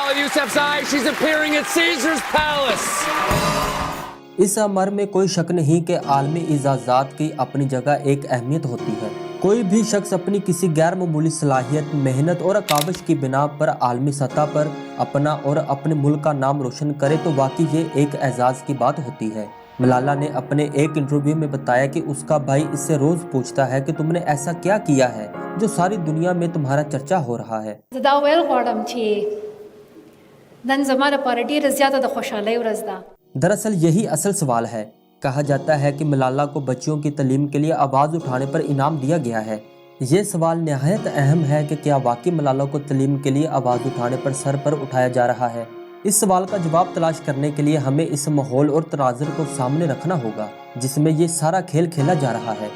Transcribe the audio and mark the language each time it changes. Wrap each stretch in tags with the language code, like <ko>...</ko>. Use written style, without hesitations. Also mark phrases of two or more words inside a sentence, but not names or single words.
<en>Yousef's eye, she's appearing at Caesar's palace.</en> <ur>اس امر میں کوئی شک نہیں کہ عالمی اعزازات کی اپنی جگہ ایک اہمیت ہوتی ہے۔ کوئی بھی شخص اپنی کسی غیر معمولی صلاحیت، محنت اور کاوش کی بنا پر عالمی سطح پر اپنا اور اپنے ملک کا نام روشن کرے تو واقعی یہ ایک اعزاز کی بات ہوتی ہے۔ ملالہ نے اپنے ایک انٹرویو میں بتایا کہ اس کا بھائی اس سے روز پوچھتا ہے کہ تم نے ایسا کیا کیا ہے جو ساری دنیا میں تمہارا چرچا ہو رہا ہے۔</ur> <ps>دا ویل غواړم چې نن زما لپاره ډېره زیاته د خوشحالۍ ورځ ده۔</ps> <ur>دراصل یہی اصل سوال ہے۔ کہا جاتا ہے کہ ملالہ کو بچیوں کی تعلیم کے لیے آواز اٹھانے پر انعام دیا گیا ہے۔ یہ سوال نہایت اہم ہے کہ کیا واقعی ملالہ کو تعلیم کے لیے آواز اٹھانے پر سر پر اٹھایا جا رہا ہے؟ اس سوال کا جواب تلاش کرنے کے لیے ہمیں اس ماحول اور تناظر کو سامنے رکھنا ہوگا جس میں یہ سارا کھیل کھیلا جا رہا ہے۔</ur>